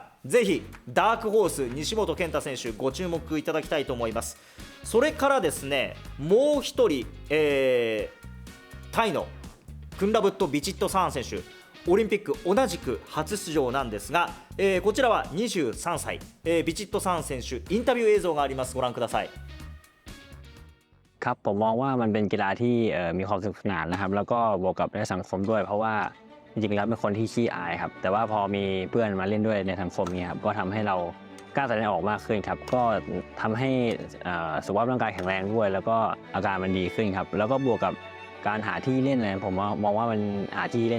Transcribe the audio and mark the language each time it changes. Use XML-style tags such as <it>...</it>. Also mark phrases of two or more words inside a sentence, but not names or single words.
<ja>ぜひダークホース西本健太選手ご注目いただきたいと思います。それからですね、もう一人、タイのクンラブット・ビチット・サーン選手、オリンピック同じく初出場なんですが、こちらは23歳、ビチット・サーン選手インタビュー映像があります。ご覧ください。</ja> <th>ครับผมมองว่ามันเป็นกีฬาที่มีความสนุกสนานนะครับแล้วก็บวกกับในสังคมด้วยเพราะว่าจริงๆแล้วเป็นคนที่ขี้อายครับแต่ว่าพอมีเพื่อนมาเล่นด้วยในสังคมนี้ครับก็ทำให้เรากล้า แสดงออกมากขึ้นครับก็ทำให้สุขภาพร่างกายแข็งแรงด้วยแล้วก็อาการมันดีขึ้นครับแล้วก็บวกกับการหาที่เล่นอะไรผมมองว่ามันหาที่เล่น</th>